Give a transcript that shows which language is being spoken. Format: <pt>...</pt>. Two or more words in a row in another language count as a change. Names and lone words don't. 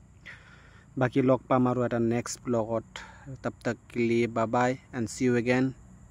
<as>বাকী লগ পাম আৰু এটা নেক্সট ব্লগত</as> <hi>तब तक के लिए</hi> <en>bye bye and see you again</en>